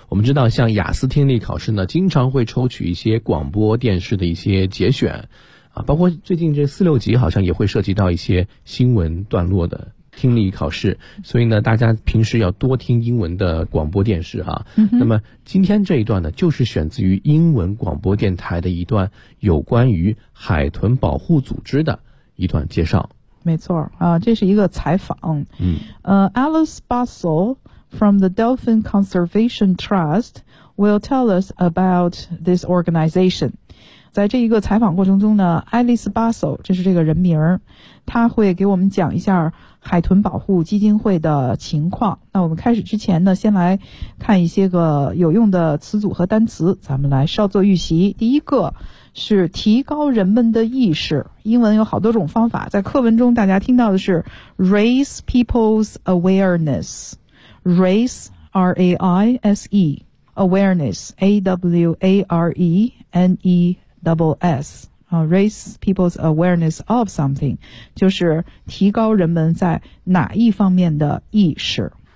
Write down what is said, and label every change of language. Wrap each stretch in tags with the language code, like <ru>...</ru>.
<zh>我们知道像雅思听力考试呢经常会抽取一些广播电视的一些节选啊，包括最近这46级好像也会涉及到一些新闻段落的听力考试，所以呢大家平时要多听英文的广播电视哈。那么今天这一段呢就是选自于英文广播电台的一段有关于海豚保护组织的一段介绍。没错啊，这是一个采访。</zh> <en>Alice Bussell from the Dolphin Conservation Trust will tell us about this organization.</en> <zh>在这一个采访过程中呢，爱丽丝·巴索，这是这个人名，他会给我们讲一下海豚保护基金会的情况。那我们开始之前呢，先来看一些个有用的词组和单词，咱们来稍作预习。第一个是提高人们的意识，英文有好多种方法，在课文中大家听到的是</zh> <en>raise people's awareness， raise R-A-I-S-E awareness A-W-A-R-E-N-E-S、raise people's awareness of something</en> <zh>就是提高人们在哪一方面的意识。</zh>